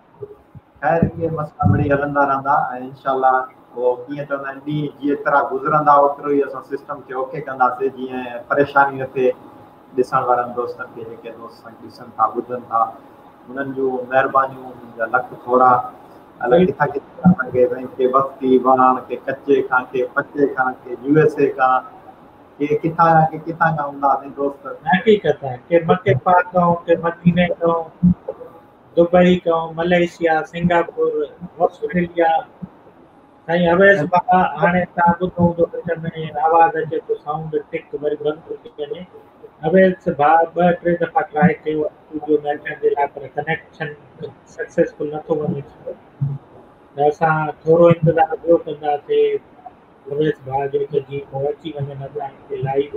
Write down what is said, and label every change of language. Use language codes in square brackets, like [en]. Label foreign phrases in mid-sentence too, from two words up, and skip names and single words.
[sd] ख़ैर इहे मसइला मिड़ई हलंदा रहंदा ऐं इंशाल्लाह पोइ कीअं चवंदा आहिनि ॾींहं जेतिरा गुज़रंदा ओतिरो ई असां सिस्टम खे ओके कंदासीं, जीअं परेशानी न थिए ॾिसण वारनि दोस्तनि खे, जेके दोस्त ॾिसनि था ॿुधनि था उन्हनि जूं महिरबानियूं, उन्हनि जा लख थोरा। अलाए किथां किथां भई के वक्ती वहाण, के कचे खां, के पचे खां, के USA खां, के किथां खां हूंदा असां दोस्त। हक़ीक़त है कि मके पाक कहूं के मदीने कहूं, दुबई कहूं, मलेशिया, सिंगापुर, ऑस्ट्रेलिया। साईं अवैस बाबा हाणे तव्हां ॿुधो हूंदो विच में आवाज़ अचे थो, साउंड टिक वरी बंदि थो थी वञे। अवैस भाउ 2-3 दफ़ा ट्राए कयो स्टूडियो में अचण जे लाइ, पर [en] connection successful [sd] नथो वञे, त असां थोरो इंतज़ारु ॿियो कंदासीं अवैस भाउ जो त जीअं उहो अची वञनि असांखे लाइव।